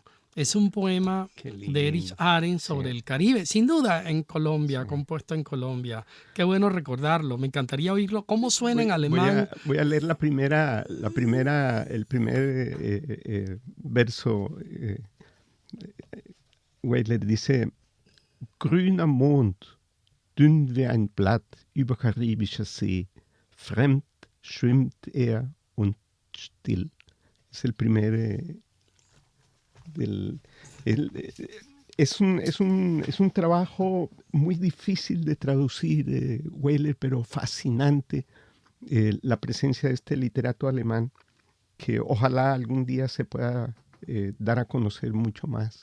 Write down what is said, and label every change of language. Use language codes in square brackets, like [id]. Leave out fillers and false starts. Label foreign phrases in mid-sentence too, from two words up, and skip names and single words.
[es] Es un poema de Erich Arendt sobre el Caribe, sin duda en Colombia, compuesto en Colombia. Qué bueno recordarlo, me encantaría oírlo. ¿Cómo suena en alemán? Voy a leer el primer verso. Weidler dice: [de] Grüner Mond, dünn wie ein Blatt über karibischer See, fremd schwimmt und still. [es] Es el primer... Es un trabajo muy difícil de traducir, Weidler, pero fascinante, la presencia de este literato alemán, que ojalá algún día se pueda dar a conocer mucho más.